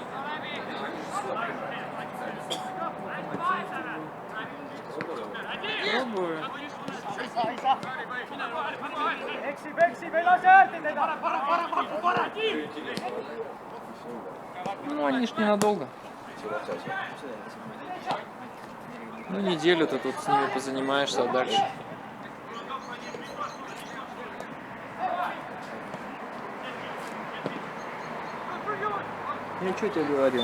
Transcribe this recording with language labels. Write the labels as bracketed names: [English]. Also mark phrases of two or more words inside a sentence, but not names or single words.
[Russian] Пробую. [Estonian] Eksib, ei lase häält teda! [Russian] Ну, они ж ненадолго. Ну, неделю ты тут с ними позанимаешься, а дальше. Я что тебе говорил?